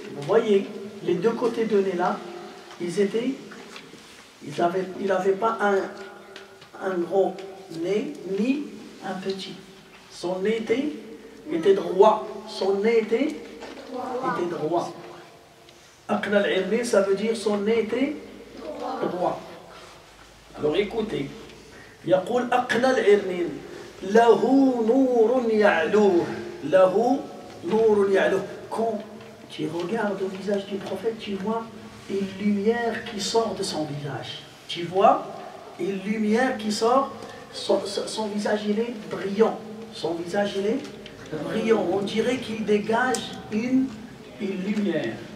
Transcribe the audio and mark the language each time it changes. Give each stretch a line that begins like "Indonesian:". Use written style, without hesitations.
French: Vous voyez, les deux côtés de nez là, il n'avait pas un gros nez, ni un petit. Son nez était droit. Son nez était droit. Aqna al-irmin, ça veut dire son nez était droit. Alors écoutez.
Arabic: يقول أقنى العرنين له نور يعلوه. له نور يعلوه.
French: Quand tu regardes au visage du prophète, tu vois une lumière qui sort de son visage. Tu vois une lumière qui sort, son visage il est brillant. Son visage il est brillant. On dirait qu'il dégage une lumière.